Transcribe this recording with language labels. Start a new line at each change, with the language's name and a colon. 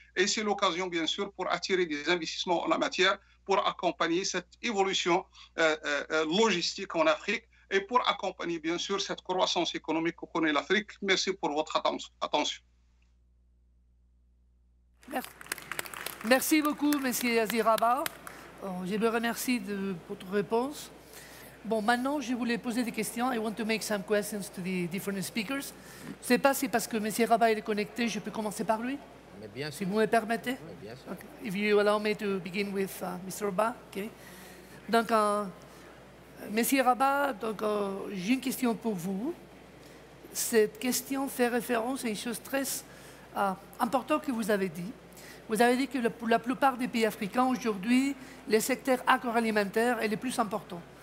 French: Et c'est l'occasion, bien sûr, pour attirer des investissements en la matière, pour accompagner cette évolution logistique en Afrique et pour accompagner, bien sûr, cette croissance économique que connaît l'Afrique. Merci pour votre attention. Merci beaucoup, M. Aziraba. Je vous remercie de votre réponse. Bon, maintenant, je voulais poser des questions.
English: I want to make some questions to the different speakers.
French: Je ne sais pas si parce que M. Rabat est connecté, je peux commencer par lui. Mais bien sûr. Si vous me permettez. Mais bien sûr.
English: Okay. If you allow me to begin with Mr.
French: Rabat.
English: Okay.
French: Donc, M. Rabat, j'ai une question pour vous. Cette question fait référence à une chose très importante que vous avez dit. Vous avez dit que pour la plupart des pays africains, aujourd'hui, le secteur agroalimentaire est le plus important.